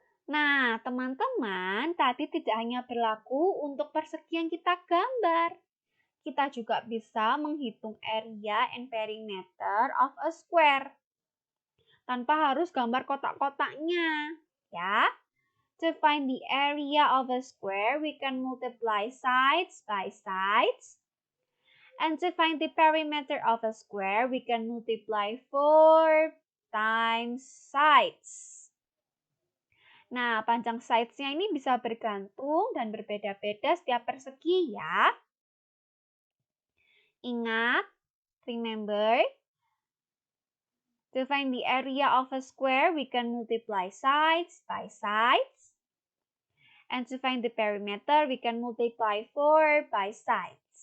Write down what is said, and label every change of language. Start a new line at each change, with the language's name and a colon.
Indonesian: Nah, teman-teman, tadi tidak hanya berlaku untuk persegi yang kita gambar.
English: Kita juga bisa menghitung area and perimeter of a square.
Indonesian: Tanpa harus gambar kotak-kotaknya, ya.
English: To find the area of a square, we can multiply sides by sides. And to find the perimeter of a square, we can multiply 4 times sides.
Indonesian: Nah, panjang sides-nya ini bisa bergantung dan berbeda-beda setiap persegi ya.
English: Ingat, remember, to find the area of a square, we can multiply sides by sides. And to find the perimeter, we can multiply 4 by sides.